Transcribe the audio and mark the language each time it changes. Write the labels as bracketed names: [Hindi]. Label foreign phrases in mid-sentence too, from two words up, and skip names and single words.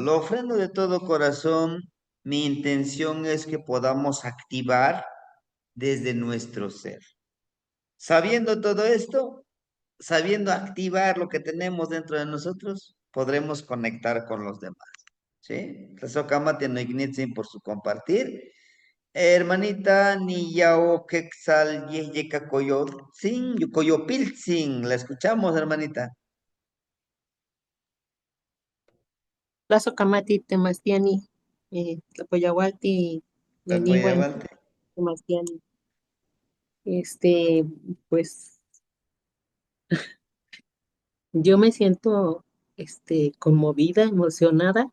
[Spanish] Lo ofrendo de todo corazón. Mi intención es que podamos activar desde nuestro ser. Sabiendo todo esto, sabiendo activar lo que tenemos dentro de nosotros, podremos conectar con los demás. ¿Sí? [Nahuatl languages] Tlazocamati no ignitzin [Spanish] por su compartir. Hermanita, [Nahuatl languages] ni yao quexal yeka coyotzin, coyopiltzin. [Spanish] La escuchamos, hermanita. [Nahuatl languages] Tlazohcamati Temastiani, Tlapoyahualti, Yaniwan Tlacoyahualte. Temastiani. [Spanish] Pues yo me siento conmovida, emocionada.